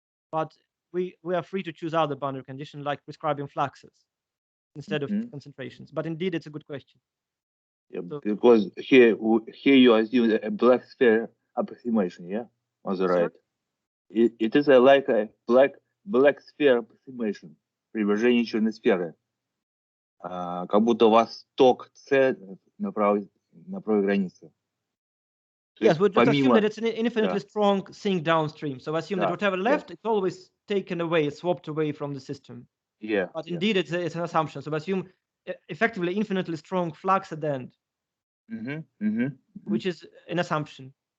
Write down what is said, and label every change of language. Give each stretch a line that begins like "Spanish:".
English: But we are free to choose other boundary condition, like prescribing fluxes instead of concentrations. But indeed, it's a good question. Yeah, so, because here you assume a black sphere approximation, yeah, on the right. It is like a black sphere approximation,
Russian: привержение черной сферы. Как будто у вас ток С на правой границе.
English: Yes, we just assume that it's an infinitely strong sink downstream. So assume that whatever left, it's always taken away, swapped away from the system. Yeah. But indeed, it's an assumption. So assume effectively infinitely strong flux at the end, which is an assumption.